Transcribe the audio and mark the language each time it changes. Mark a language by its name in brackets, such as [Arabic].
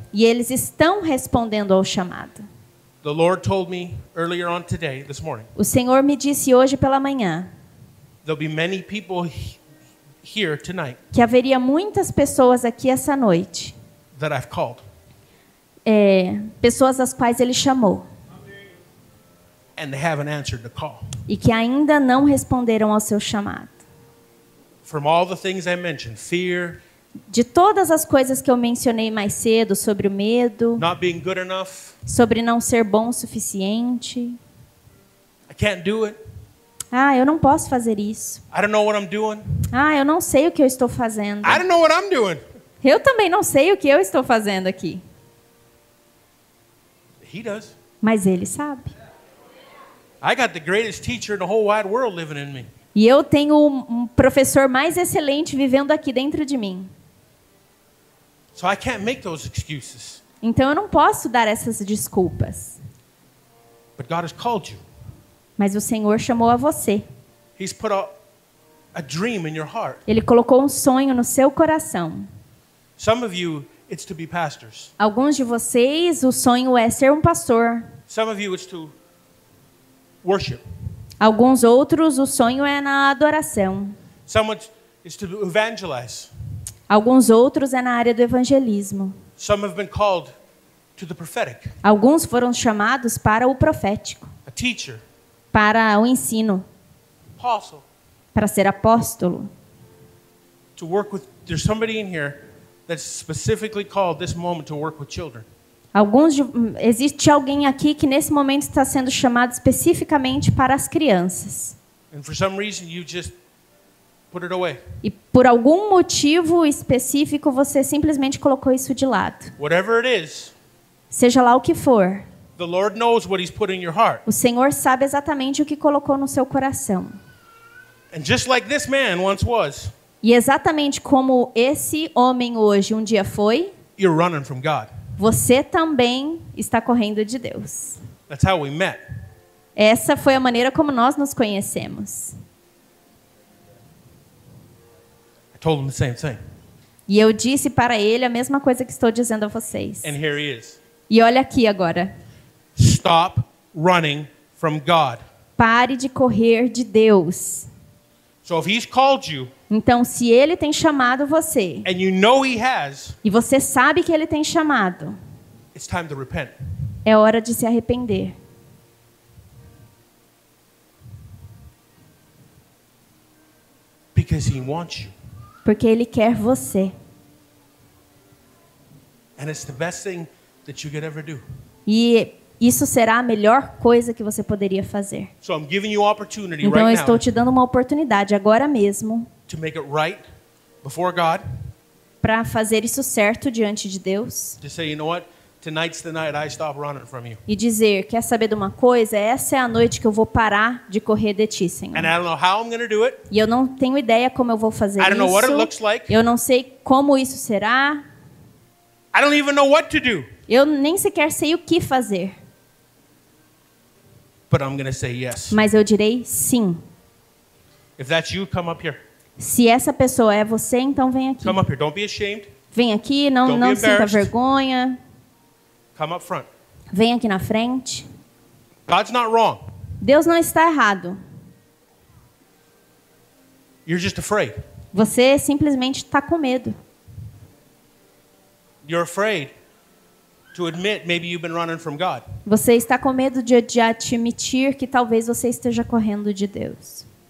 [Portuguese] E eles estão respondendo ao chamado. [English] The Lord told me earlier on today, this morning, [Portuguese] O Senhor me disse hoje pela manhã [English] there'll be many people here tonight [Portuguese] que haveria muitas pessoas aqui essa noite. [English] that I've called [Portuguese] Pessoas às quais Ele chamou. [English] and they haven't answered the call. [Portuguese] E que ainda não responderam ao seu chamado. [English] From all the things I mentioned, fear, [Portuguese] De todas as coisas que eu mencionei mais cedo, sobre o medo, [English] not being good enough, [Portuguese] sobre não ser bom o suficiente. [English] I can't do it, [Portuguese] Ah, eu não posso fazer isso. [English] I don't know what I'm doing, [Portuguese] Ah, eu não sei o que eu estou fazendo. [English] I don't know what I'm doing. [Portuguese] Eu também não sei o que eu estou fazendo aqui. [English] He does. [Portuguese] Mas Ele sabe. [English] I got the greatest teacher in the whole wide world living in me. [Portuguese] E eu tenho um professor mais excelente vivendo aqui dentro de mim. [English] So I can't make those excuses. [Portuguese] Então eu não posso dar essas desculpas. [English] But God has called you. [Portuguese] Mas o Senhor chamou a você. [English] He's put a dream in your heart. [Portuguese] Ele colocou um sonho no seu coração. [English] Some of you, it's to be pastors. [Portuguese] Alguns de vocês, o sonho é ser um pastor. [English] Some of you, it's to worship. [Portuguese] Alguns outros, o sonho é na adoração. [English] Some it's to evangelize. [Portuguese] Alguns outros é na área do evangelismo. [English] Some have been called to the prophetic. [Portuguese] Alguns foram chamados para o profético, [English] A teacher, [Portuguese] para o ensino, [English] apostle, [Portuguese] para ser apóstolo. [English] to work with. There's somebody in here that's specifically called this moment to work with children. [Portuguese] Existe alguém aqui que nesse momento está sendo chamado especificamente para as crianças. [English] And for some reason, you just put it away. [Portuguese] E por algum motivo específico você simplesmente colocou isso de lado. [English] Whatever it is, [Portuguese] Seja lá o que for, [English] the Lord knows what He's put in your heart. [Portuguese] o Senhor sabe exatamente o que colocou no seu coração. [English] And just like this man once was, [Portuguese] E exatamente como esse homem hoje um dia foi, [English] you're running from God. [Portuguese] você também está correndo de Deus. [English] That's how we met. [Portuguese] Essa foi a maneira como nós nos conhecemos. [English] I told him the same thing. [Portuguese] E eu disse para ele a mesma coisa que estou dizendo a vocês. [English] And here he is. [Portuguese] E olha aqui agora. [English] Stop running from God. [Portuguese] Pare de correr de Deus. [English] So if He's called you, [Portuguese] Então, se Ele tem chamado você, [English] and you know He has, [Portuguese] e você sabe que Ele tem chamado, [English] it's time to repent. [Portuguese] é hora de se arrepender. [English] Because He wants you. [Portuguese] Porque Ele quer você. [English] And it's the best thing that you could ever do. [Portuguese] E isso será a melhor coisa que você poderia fazer. [English] So I'm giving you opportunity [Portuguese] Então, eu [English] right [Portuguese] estou [English] now [Portuguese] te dando uma oportunidade agora mesmo [English] to make it right before God, [Portuguese] para fazer isso certo diante de Deus [English] to say, you know what? Tonight's the night I stop running from you. [Portuguese] e dizer, quer saber de uma coisa? Essa é a noite que eu vou parar de correr de ti, Senhor. [English] And I don't know how I'm going to do it. [Portuguese] E eu não tenho ideia como eu vou fazer [English] I don't know what it [Portuguese] isso. [English] looks like. [Portuguese] Eu não sei como isso será. [English] I don't even know what to do. [Portuguese] Eu nem sequer sei o que fazer. [English] But I'm going to say yes. [Portuguese] Mas eu direi sim. [English] If that's you, come up here. [Portuguese] Se essa pessoa é você, então vem aqui. [English] Come up here. Don't be ashamed. [Portuguese] Vem aqui, não [English] Don't be [Portuguese] sinta [English] embarrassed. [Portuguese] vergonha. [English] Come up front. [Portuguese] Vem aqui na frente. [English] God's not wrong. [Portuguese] Deus não está errado. [English] You're just afraid. [Portuguese] Você simplesmente está com medo. [English] You're afraid to admit maybe you've been running from God. [Portuguese] Você está com medo de admitir que talvez você esteja correndo de Deus.